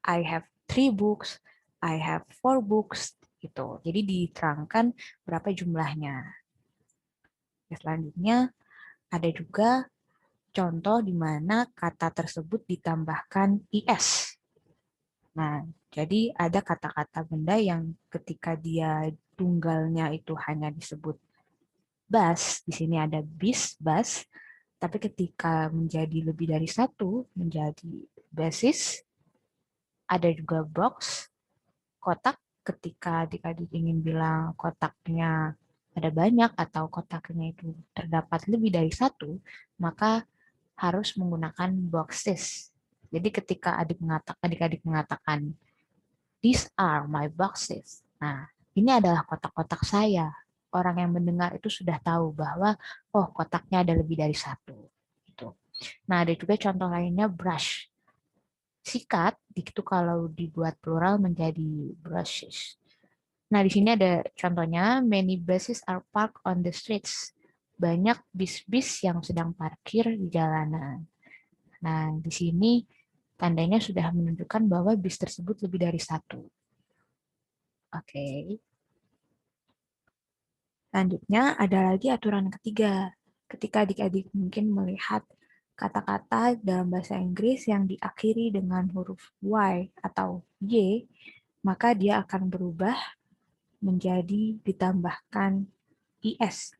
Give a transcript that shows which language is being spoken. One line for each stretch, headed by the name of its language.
English: I have 3 books, I have 4 books, gitu.
Indonesian: Jadi diterangkan berapa jumlahnya. Selanjutnya, ada juga contoh di mana kata tersebut ditambahkan IS. Nah, jadi ada kata-kata benda yang ketika dia tunggalnya itu hanya disebut bus, di sini ada bis, bus, tapi ketika menjadi lebih dari satu, menjadi basis, ada juga box, kotak, ketika adik-adik ingin bilang kotaknya ada banyak atau kotaknya itu terdapat lebih dari satu, maka harus menggunakan boxes. Jadi ketika adik-adik mengatakan
English: these are my boxes.
Indonesian: Nah, ini adalah kotak-kotak saya. Orang yang mendengar itu sudah tahu bahwa oh kotaknya ada lebih dari satu. Gitu. Nah, ada juga contoh lainnya brush. Sikat itu kalau dibuat plural menjadi brushes. Nah, di sini ada contohnya
English: many buses are parked on the streets.
Indonesian: Banyak bis-bis yang sedang parkir di jalanan. Nah, di sini tandanya sudah menunjukkan bahwa bis tersebut lebih dari satu. Oke. Selanjutnya ada lagi aturan ketiga. Ketika adik-adik mungkin melihat kata-kata dalam bahasa Inggris yang diakhiri dengan huruf Y atau Y, maka dia akan berubah menjadi ditambahkan IS.